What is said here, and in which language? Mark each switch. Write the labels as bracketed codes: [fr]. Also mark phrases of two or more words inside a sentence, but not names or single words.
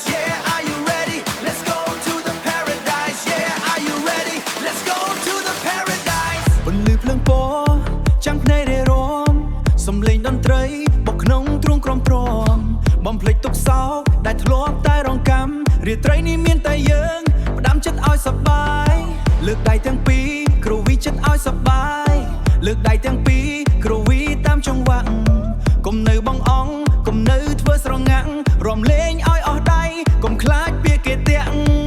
[en] Yeah, are you ready? Let's go to the paradise. Yeah, are you ready? Let's go to the paradise. [km] ពន្លឺភ្លើងពណ៌ចាំងភ្នែករារមសំឡេងតន្ត្រីបកក្នុងទ្រូងក្រំព្រមបំភ្លេចទុកសោកដែលធ្លាប់តែរងកម្មរាត្រីនេះមានតែយើងផ្ដាំចិត្តឲ្យសប្បាយលើកដៃទាំងពីរគ្រូវីចិត្តឲ្យសប្បាយលើកដៃទាំងពីរគ្រូវីតាមចង្វាក់កុំនៅបងអង្គកុំនៅធ្វើស្រងាំងរំលេងឲ្យអស់ដៃកុំខ្លាចពាក្យគេតាក់